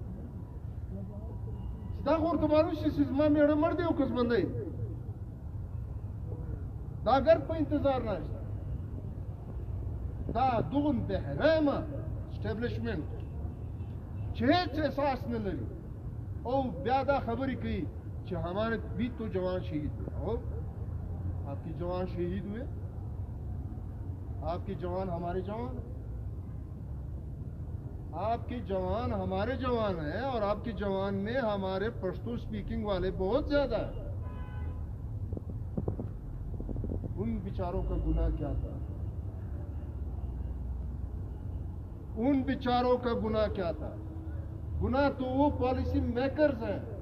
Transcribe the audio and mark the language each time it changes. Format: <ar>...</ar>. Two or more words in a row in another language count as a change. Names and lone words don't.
<ps>چې دا خو ورته معلوم شي چې زما مېړه مړ دی او که ژوندی دی دا ګرد په انتظار ناشته دا دغون بحرامه اسټابلیشمنټ چې چې هیڅ احساس نه لري او بیا دا خبرې کوي چې</ps> <ur>ہمارے بھی تو جوان شہید ہوئے اور آپکے جوان شہید ہوئے آپکے جوان ہمارے جوان آپکے جوان ہمارے جوان ہیں اور آپکے جوان میں ہمارے پشتو سپیکنگ والے بہت زیادہ ہیں ان بیچاروں کا گناہ کیا تھا ان بیچاروں کا گناہ کیا تھا گناہ تو وہ</ur> <en>policy makers</en> <ur>ہیں</ur>